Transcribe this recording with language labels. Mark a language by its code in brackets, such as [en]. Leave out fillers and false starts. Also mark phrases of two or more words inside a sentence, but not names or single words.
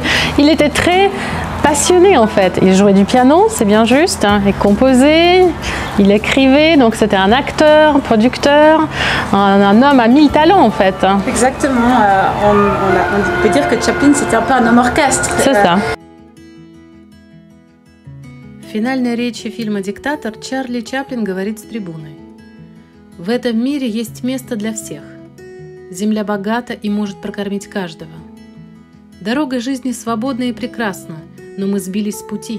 [fr] Il était très passionné en fait. Il jouait du piano, c'est bien juste, hein. Il composait, il écrivait, donc c'était un acteur, producteur, un homme à 1000 talents en fait. Exactement, on peut dire que Chaplin c'était un peu un homme orchestre. C'est ça. [ru] В финальной речи фильма «Диктатор» Чарли Чаплин говорит с трибуны. В этом мире есть место для всех. Земля богата и может прокормить каждого. Дорога жизни свободна и прекрасна, но мы сбились с пути.